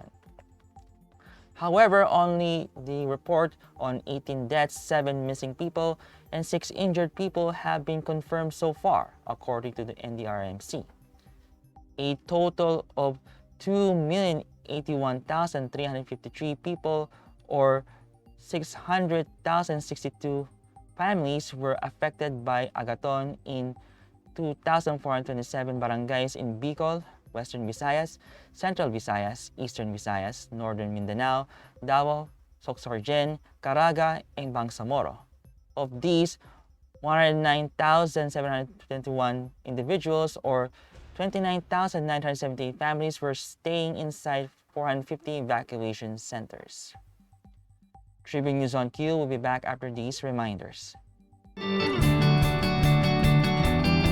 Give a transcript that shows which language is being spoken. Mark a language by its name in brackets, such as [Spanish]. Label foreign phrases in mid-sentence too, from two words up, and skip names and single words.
[English] However, only the report on 18 deaths, 7 missing people, and 6 injured people have been confirmed so far, according to the NDRMC. A total of 2,081,353 people, or 600,062 families, were affected by Agaton in 2,427 barangays in Bicol, Western Visayas, Central Visayas, Eastern Visayas, Northern Mindanao, Davao, Sorsogon, Caraga, and Bangsamoro. Of these, 109,721 individuals or 29,978 families were staying inside 450 evacuation centers. Tribune News on Cue will be back after these reminders.